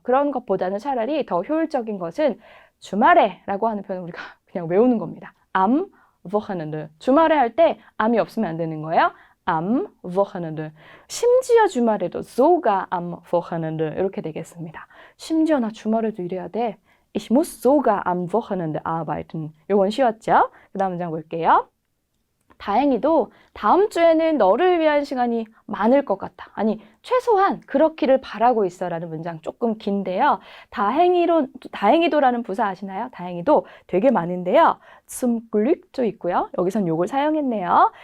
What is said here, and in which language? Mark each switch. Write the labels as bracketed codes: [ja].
[ko] 그런 것보다는 차라리 더 효율적인 것은 주말에 라고 하는 표현을 우리가 그냥 외우는 겁니다. [de] am Wochenende. [ko] 주말에 할 때 am이 없으면 안 되는 거예요. [de] am Wochenende. [ko] 심지어 주말에도 [de] sogar am Wochenende [ko] 이렇게 되겠습니다. 심지어 나 주말에도 일해야 돼. [de] Ich muss sogar am Wochenende arbeiten. [ko] 요건 쉬웠죠? 그 다음 문장 볼게요. 다행히도 다음 주에는 너를 위한 시간이 많을 것 같아. 아니, 최소한 그렇기를 바라고 있어 라는 문장 조금 긴데요. 다행히도라는 부사 아시나요? 다행히도 되게 많은데요. [de] zum Glück [ko] 도 있고요. 여기선 요걸 사용했네요.